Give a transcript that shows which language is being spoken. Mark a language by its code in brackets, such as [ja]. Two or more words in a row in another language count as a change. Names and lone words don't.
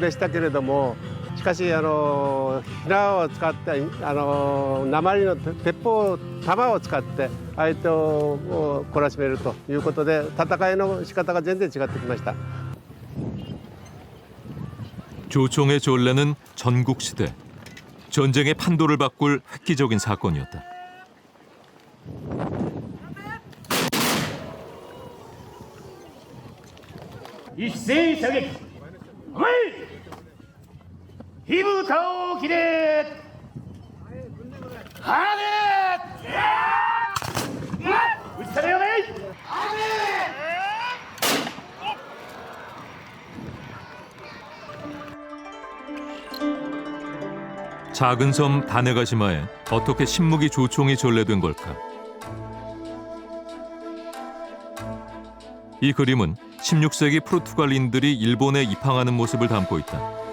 [ja] でしたけれども、しかし火縄を使って鉛の鉄砲弾を使って相手を懲らしめるということで、戦いの仕方が全然違ってきました。 [ko] 조총의 전래는 전국 시대 전쟁의 판도를 바꿀 획기적인 사건이었다. [ja] 일斉射撃構え火蓋を切れ放て撃ちたれよね [ko] 작은 섬 다네가시마에 어떻게 신무기 조총이 전래된 걸까? 이 그림은 16세기 포르투갈인들이 일본에 입항하는 모습을 담고 있다.